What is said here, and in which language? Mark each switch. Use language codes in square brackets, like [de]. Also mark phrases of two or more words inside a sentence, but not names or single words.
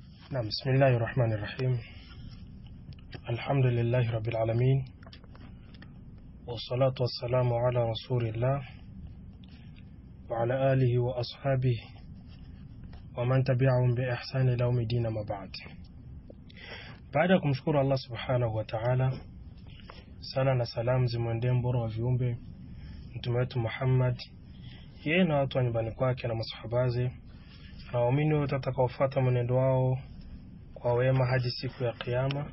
[ar] بسم الله الرحمن الرحيم. الحمد لله رب العالمين، والصلاة والسلام على رسول الله وعلى آله وأصحابه ومن تبعهم بإحسان إلى يوم الدين ما بعد. [sw] Baada ya kumshukuru Allah [ar] سبحانه وتعالى, [sw] sala na salam zimwendee mbora wa viumbe mtume wetu Muhammad, yeye na watu wa nyumbani kwake na masahabaze na waumini wote watakaofuata mwenendo wao kwa wema hadi siku ya kiyama.